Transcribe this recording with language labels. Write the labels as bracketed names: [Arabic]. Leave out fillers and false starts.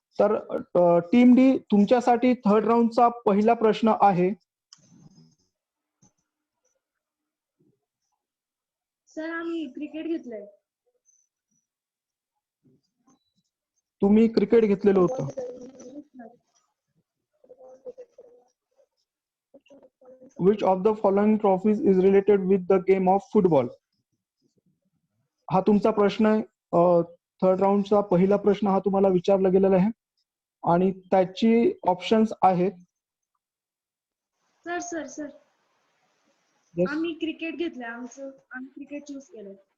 [Marathi] तर team D, तुमच्यासाठी third राऊंडचा पहिला प्रश्न आहे. सर आम्ही क्रिकेट घेतलंय. तुम्ही क्रिकेट घेतलेलं होतं. [English] Which of the following trophies is related with the game of football? [Marathi] हा तुमचा प्रश्न आहे. थर्ड राऊंडचा पहिला प्रश्न हा तुम्हाला विचारला गेलेला आहे आणि त्याची ऑप्शन्स आहेत. सर सर सर आम्ही क्रिकेट घेतलंय. आम्ही क्रिकेट चूज केलंय.